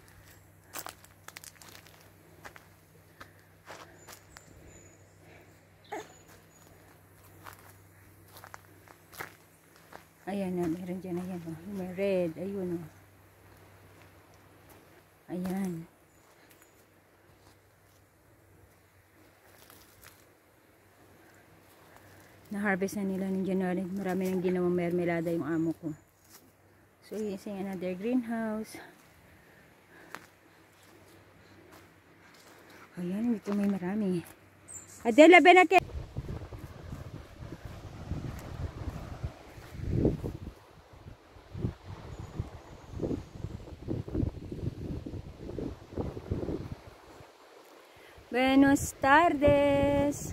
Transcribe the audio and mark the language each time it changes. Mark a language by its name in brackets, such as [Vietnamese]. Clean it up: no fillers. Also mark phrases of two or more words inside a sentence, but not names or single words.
[Filipino] Ayan na. Meron dyan. Ayan. Oh. May red. Ayun. Oh. Ayan. Na-harvest na nila ng January. Marami nang ginawang mermelada yung amo ko. [English] So, using another greenhouse. [Filipino] Ayan, dito may marami. [Spanish] Adela, ven aquí. Buenas tardes.